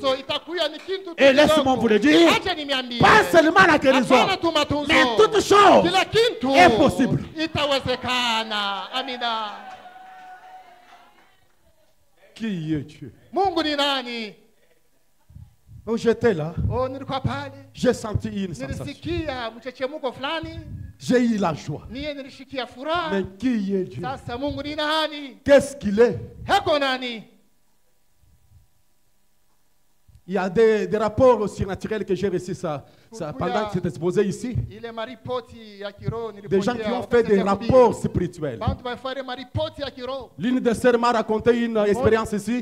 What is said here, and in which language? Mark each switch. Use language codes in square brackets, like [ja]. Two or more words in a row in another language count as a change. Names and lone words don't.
[fr] Et laisse-moi vous le dire, pas seulement la guérison, mais toute chose est possible. Qui est Dieu? Oh, j'étais là. J'ai senti une sensation. J'ai eu la joie. [sw] Mie nilishikia furaha. [fr] Mais qui est Dieu? [sw] Sasa Mungu ni nani? [fr] Qu'est-ce qu'il est? [sw] Heko nani? [fr] Il y a des rapports surnaturels que j'ai reçus pendant que c'était exposé ici. Des gens qui ont fait des rapports spirituels. L'une des sœurs m'a raconté une expérience ici.